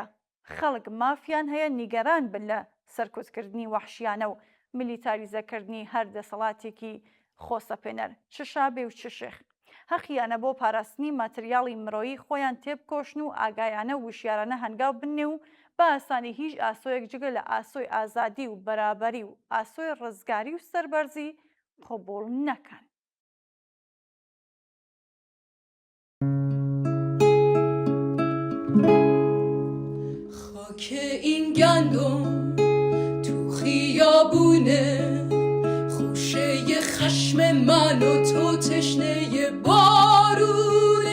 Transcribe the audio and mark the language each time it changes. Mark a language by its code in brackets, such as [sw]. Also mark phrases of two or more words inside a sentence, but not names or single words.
[ckb] خەڵک مافیان هەیە نیگەران بن لە سەرکوتکردنی وەحشیانە و میلیتاریزەکردنی هەر دەسەڵاتێکی خۆسەپێنەر، چ شابێ و چ شێخ. هەخیانە بۆ پاراستنی ماتریاڵی مرۆیی خۆیان تێبکۆشن و ئاگایانە وشیارانە هەنگاو بنێ و بە ئاسانی هیچ ئاسۆیەک جگە لە ئاسۆی ئازادی و بەرابەری و ئاسۆی ڕزگاری و سەربەرزی قبوڵ نەکەن. [fa] خاک این گندم تو خیابونه، خوشه خشم من و تو تشنه بارونه.